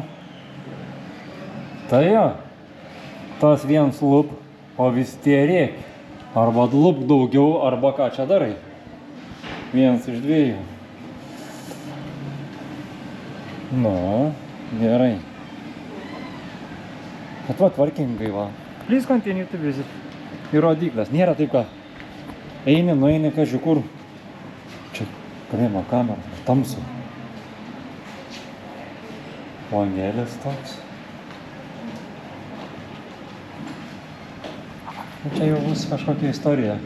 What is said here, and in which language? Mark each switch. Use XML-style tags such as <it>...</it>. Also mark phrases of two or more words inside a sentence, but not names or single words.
<lt>Tai jo, tas viens lup, o vis tie rėk. Arba lup daugiau, arba ką čia darai. Vienas iš dviejų. Nu, gerai. Bet va, tvarkingai va.</lt> <en>Please continue to visit.</en> <lt>Ir rodyklės. Nėra taip, kad eini, nueini kažkur kur. Čia kalėjimo kamera, tamsu. Langelis toks. Čia jau bus kažkokia istorija.</lt>